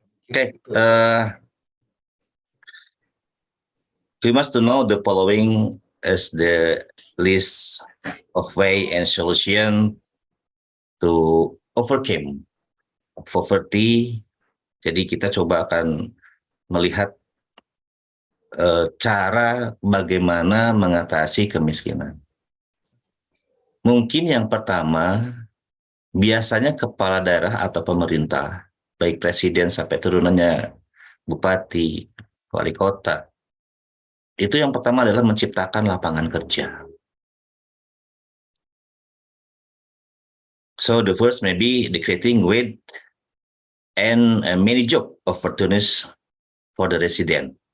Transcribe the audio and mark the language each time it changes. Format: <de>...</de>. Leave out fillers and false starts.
<en>Okay, we must know the following as the list of way and solution to overcome poverty.</en> <id>Jadi kita coba akan melihat cara bagaimana mengatasi kemiskinan. Mungkin yang pertama, biasanya kepala daerah atau pemerintah, baik presiden sampai turunannya bupati, wali kota, itu yang pertama adalah menciptakan lapangan kerja.</id> <en>So the first maybe the creating with and many job opportunities for the resident.</en>